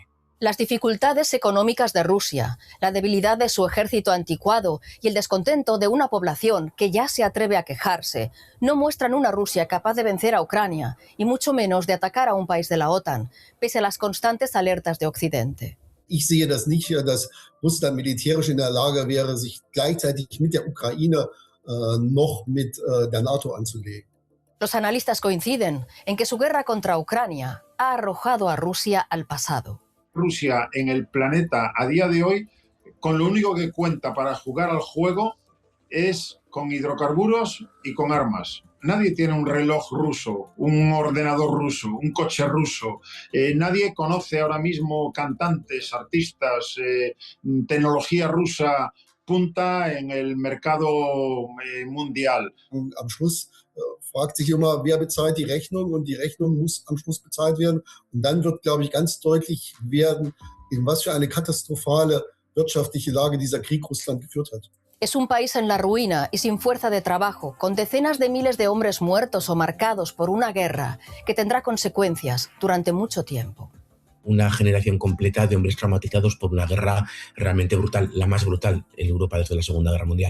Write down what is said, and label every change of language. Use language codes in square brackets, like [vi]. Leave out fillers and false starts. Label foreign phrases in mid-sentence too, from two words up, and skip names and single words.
[es] Las dificultades económicas de Rusia, la debilidad de su ejército anticuado y el descontento de una población que ya se atreve a quejarse no muestran una Rusia capaz de vencer a Ucrania y mucho menos de atacar a un país de la OTAN, pese a las constantes alertas de Occidente. [de] Ich sehe das nicht, dass Russland militärisch in der Lage wäre, sich gleichzeitig mit der Ukraine noch mit der NATO anzulegen. [es] Los analistas coinciden en que su guerra contra Ucrania ha arrojado a Rusia al pasado. Rusia en el planeta a día de hoy, con lo único que cuenta para jugar al juego es con hidrocarburos y con armas. Nadie tiene un reloj ruso, un ordenador ruso, un coche ruso. Nadie conoce ahora mismo cantantes, artistas, tecnología rusa punta en el mercado mundial. [de] Am Schluss fragt sich immer, wer bezahlt die Rechnung, und die Rechnung muss am Schluss bezahlt werden. Und dann wird, glaube ich, ganz deutlich werden, in was für eine katastrophale wirtschaftliche Lage dieser Krieg Russland geführt hat. [es] Es un país en la ruina y sin fuerza de trabajo, con decenas de miles de hombres muertos o marcados por una guerra que tendrá consecuencias durante mucho tiempo. Una generación completa de hombres traumatizados por una guerra realmente brutal, la más brutal en Europa desde la Segunda Guerra Mundial.